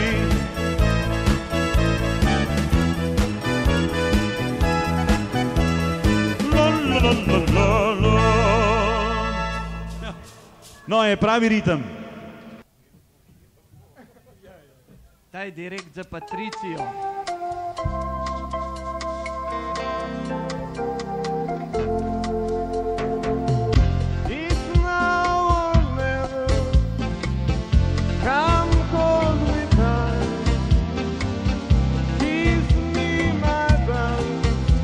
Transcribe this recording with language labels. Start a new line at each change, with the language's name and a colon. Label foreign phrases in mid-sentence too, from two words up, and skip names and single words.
Slovenian: No, je pravi ritem. Daj direkt za Patricijo.
English: It's now or never. Come hold me tight. Kiss me, my darling.